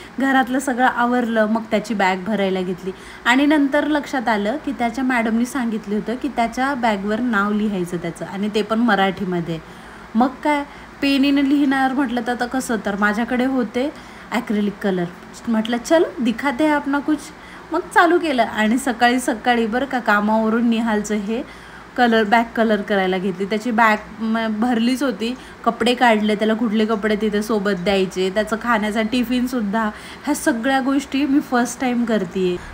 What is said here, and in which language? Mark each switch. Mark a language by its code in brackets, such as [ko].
[mr] घरातलं सगळं आवरलं, मग त्याची बॅग भरायला घेतली. आणि नंतर लक्षात आलं की त्याच्या मॅडमनी सांगितलं होतं की त्याच्या बॅगवर नाव लिहायचं त्याचं, आणि ते पण मराठीमध्ये. मग काय पेनीने लिहिणार म्हटलं तर आता कसं, तर माझ्याकडे होते ॲक्रेलिक कलर. म्हटलं [hi] चल दिखाते हैं अपना कुछ. [mr] मग चालू केलं आणि सकाळी बरं का कामावरून निहालचं हे बॅग कलर करायला घेतली. त्याची बॅग भरलीच होती, कपडे काढले, त्याला कुठले कपडे तिथे सोबत द्यायचे, त्याचं खाण्याचा टिफिनसुद्धा, ह्या सगळ्या गोष्टी मी फर्स्ट टाईम करते.